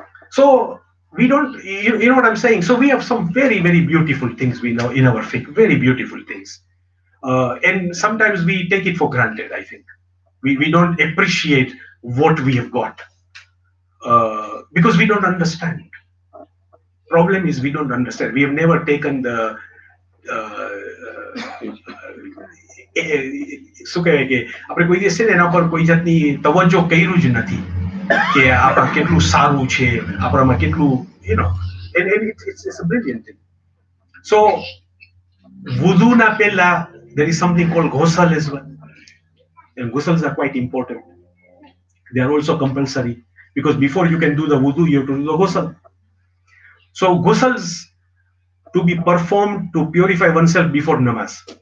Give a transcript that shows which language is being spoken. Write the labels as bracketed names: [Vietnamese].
[English] So we don't, you know what I'm saying? So we have some very, very beautiful things we know in our fiqh, very beautiful things. And sometimes we take it for granted, I think. We don't appreciate what we have got. because we don't understand. Problem is we don't understand. We have never taken the [Gujarati] શું કહેવાય કે આપણે કોઈ દિવસ છે ને એના પર કોઈ જાતની તવજ્જો કર્યું જ નથી કે આપણા કેટલું સારું છે, આપણામાં કેટલું [English] and it's a brilliant thing. So wudu [Gujarati] na pehla [English] there is something called ghusl as well, and ghusls are quite important. They are also compulsory because before you can do the wudu you have to do the ghusl. So ghusls to be performed to purify oneself before namaz.